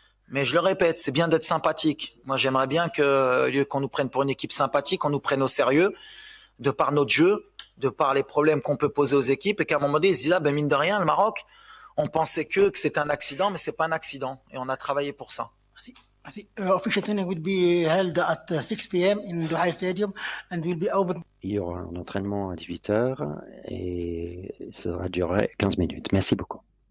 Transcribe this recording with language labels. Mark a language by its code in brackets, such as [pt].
[fr] Mais je le répète, c'est bien d'être sympathique. Moi, j'aimerais bien que, au lieu qu'on nous prenne pour une équipe sympathique, on nous prenne au sérieux, de par notre jeu, de par les problèmes qu'on peut poser aux équipes, et qu'à un moment donné, ils se disent, ah ben mine de rien, le Maroc, On pensait que c'était un accident, mais c'est pas un accident. Et on a travaillé pour ça. [en] Official training will be held at 6 p.m. in Duhail Stadium and will be open. [fr] Il y aura un entraînement à 18h et ça durera 15 minutes. Merci beaucoup.